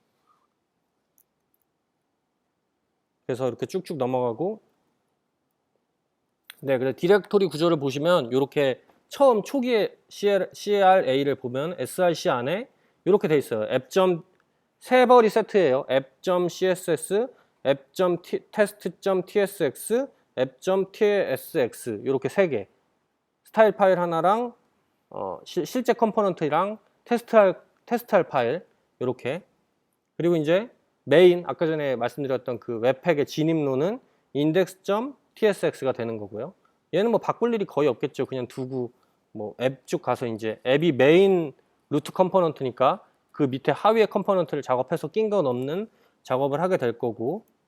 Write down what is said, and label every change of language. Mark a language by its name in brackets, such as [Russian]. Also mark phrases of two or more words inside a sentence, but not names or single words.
[Korean] 그래서 이렇게 쭉쭉 넘어가고 네, 그래서 디렉토리 구조를 보시면 이렇게 처음 초기에 CLA를 보면 src 안에 이렇게 돼 있어요. 세 벌이 세트예요. app.css, app.test.tsx, app.tsx 이렇게 세 개. 스타일 파일 하나랑 실제 컴포넌트랑 테스트할 파일 이렇게. 그리고 이제 메인 아까 전에 말씀드렸던 그 웹팩의 진입로는 index.tsx가 되는 거고요. 얘는 뭐 바꿀 일이 거의 없겠죠. 그냥 두고 뭐 앱 쭉 가서 이제 앱이 메인 루트 컴포넌트니까 그 밑에 하위의 컴포넌트를 작업해서 낀 거 넣는 작업을 하게 될 거고.